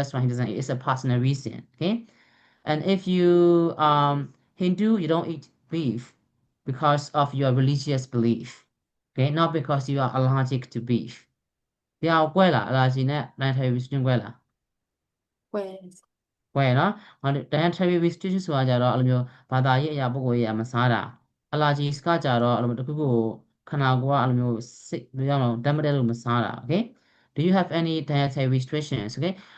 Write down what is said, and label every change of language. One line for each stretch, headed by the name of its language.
English: That's why he doesn't eat. It's a personal reason. Okay. And if you Hindu, you don't eat beef because of your religious belief. Okay, not because you are allergic to beef.
Burmese: တရားကွဲလား allergy နဲ့ dietary restriction ကွဲလား
English: Where?
Burmese: ကွဲနော် dietary restriction ဆိုတာကြတော့အဲ့လိုမျိုးဘာသာရေးအရာပုဂ္ဂိုလ်ရေးအရာမစားတာ allergies ကကြတော့အဲ့လိုမျိုးတစ်ခုခုခန္ဓာကိုယ်ကအဲ့လိုမျိုးစိတ်ဘယ်လိုပြောမလဲဓာတ်မတည့်လို့မစားတာ
English: okay do you have any dietary restrictions okay